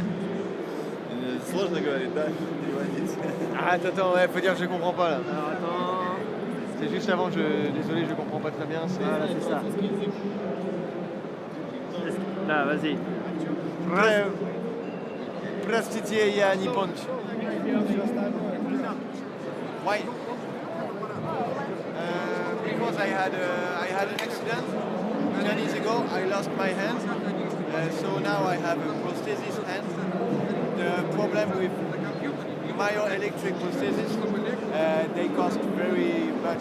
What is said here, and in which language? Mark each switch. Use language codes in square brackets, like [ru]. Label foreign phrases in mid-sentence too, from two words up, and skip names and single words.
[ru] Сложно говорить, да? Переводить. [fr] Ah, attends, ouais, faut dire que je comprends pas là. Alors attends. C'est juste avant, désolé, je comprends pas très bien. Voilà, c'est ça. Là, vas-y. [ru] Простите, я не понял. [en] Why? Because I had an accident 10 years ago. I lost my hand, so now I have a prosthesis hand. The problem with myoelectric prosthesis, they cost very much.